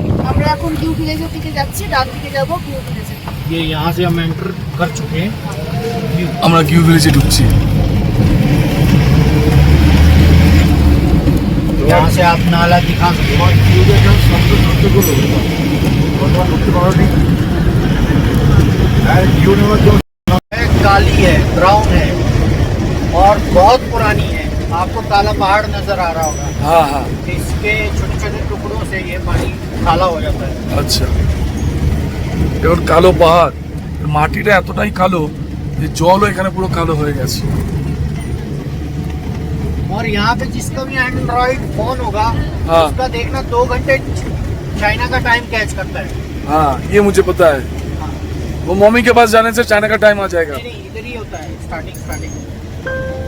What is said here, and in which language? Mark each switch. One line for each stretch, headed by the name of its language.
Bangla: আমরা এখন কিউ ভিলেজের দিকে যাচ্ছি, ডান দিকে যাব কিউ ভিলেজে।
Hindi: ये यहाँ से हम एंटर कर चुके हैं।
Bangla: আমরা কিউ ভিলেজে ঢুকছি।
Hindi: यहाँ से आप नाला दिखा सकते हैं। काली है, ब्राउन है और बहुत पुरानी है। आपको काला पहाड़ नजर आ रहा होगा।
Bangla: হ্যাঁ হ্যাঁ
Hindi: इसके छोटे छोटे टुकड़ों से ये पानी काला हो जाता है।
Bangla: আচ্ছা। এখন কালো পাহাড়, মাটিটা এতটাই কালো যে জলও এখানে পুরো কালো হয়ে গেছে।
Hindi: और यहाँ पे जिसका भी एंड्रॉइड फोन होगा, हाँ। उसका देखना 2 घंटे चाइना का टाइम कैच करता है। हाँ ये मुझे पता है। वो मम्मी के पास जाने से चाइना का टाइम आ जाएगा। नहीं नहीं, इधर ही होता है स्टार्टिंग।